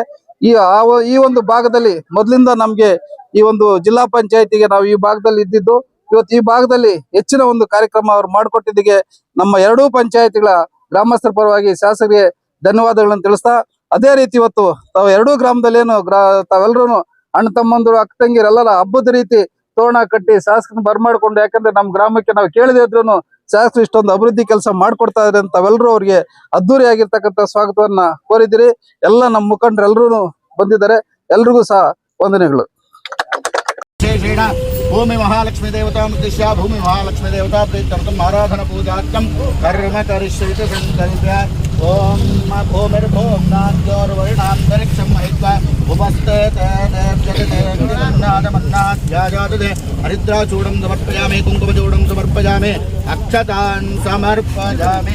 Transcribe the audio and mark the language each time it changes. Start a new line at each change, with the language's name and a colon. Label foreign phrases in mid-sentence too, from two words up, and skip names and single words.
Kannada: ಈ ಒಂದು ಭಾಗದಲ್ಲಿ ಮೊದಲಿಂದ ನಮ್ಗೆ ಈ ಒಂದು ಜಿಲ್ಲಾ ಪಂಚಾಯತಿಗೆ ನಾವು ಈ ಭಾಗದಲ್ಲಿ ಇದ್ದಿದ್ದು, ಇವತ್ತು ಈ ಭಾಗದಲ್ಲಿ ಹೆಚ್ಚಿನ ಒಂದು ಕಾರ್ಯಕ್ರಮ ಅವ್ರು ಮಾಡಿಕೊಟ್ಟಿದ್ದಕ್ಕೆ ನಮ್ಮ ಎರಡೂ ಪಂಚಾಯತಿಗಳ ಗ್ರಾಮಸ್ಥರ ಪರವಾಗಿ ಶಾಸಕರಿಗೆ ಧನ್ಯವಾದಗಳನ್ನು ತಿಳಿಸ್ತಾ, ಅದೇ ರೀತಿ ಇವತ್ತು ತಾವು ಎರಡೂ ಗ್ರಾಮದಲ್ಲಿ ಏನು ತಾವೆಲ್ಲರೂ ಅಣ್ಣ ತಮ್ಮಂದ್ರು ಅಕ್ಕ ತಂಗಿರೆಲ್ಲರ ಹಬ್ಬದ ರೀತಿ ತೋರಣ ಕಟ್ಟಿ ಶಾಸಕರನ್ನ ಬರ್ಮಾಡ್ಕೊಂಡು, ಯಾಕಂದ್ರೆ ನಮ್ಮ ಗ್ರಾಮಕ್ಕೆ ನಾವು ಕೇಳದೇ ಇದ್ರು ಶಾಸಕರು ಇಷ್ಟೊಂದು ಅಭಿವೃದ್ಧಿ ಕೆಲಸ ಮಾಡ್ಕೊಡ್ತಾ ಇದ್ದಾರೆ ಅಂತ ತಾವೆಲ್ಲರೂ ಅವ್ರಿಗೆ ಅದ್ದೂರಿಯಾಗಿರ್ತಕ್ಕಂಥ ಸ್ವಾಗತವನ್ನ ಕೋರಿದಿರಿ. ಎಲ್ಲ ನಮ್ಮ ಮುಖಂಡರೆಲ್ಲರೂ ಬಂದಿದ್ದಾರೆ, ಎಲ್ರಿಗೂ ಸಹ ವಂದನೆಗಳು.
Sanskrit: ಭೂಮಿ ಮಹಾಲಕ್ಷ್ಮೀ ದೇವತಾ ಉದ್ದೇಶ್ಯ ಭೂಮಿ ಮಹಾಲಕ್ಷ್ಮೀ ದೇವತಾ ಪ್ರೀತ್ಯರ್ಥಂ ಆರಾಧನ ಪೂಜಾರ್ಥಂ ಕರ್ಮ ಕರಿಷ್ಯತಿ ಸಂಕಲ್ಪ್ಯ. ಓಂ ಭೂಮಿರ್ಭೂಮ್ ನಾದ್ಯೋರ್ವರ್ಣಾಂತರಿಕ್ಷಂ ಮಹಿತ್ವಾ ಉಪಸ್ಥಿತೆ ಮನ್ನಾಧ್ಯಾಜಾತದೆ ಹರಿದ್ರಾಚೂಡಂ ಸಮರ್ಪಯಾಮಿ ಕುಂಕುಮಚೂಡಂ ಸಮರ್ಪಯಾಮಿ ಅಕ್ಷತಾನ್ ಸಮರ್ಪಯಾಮಿ.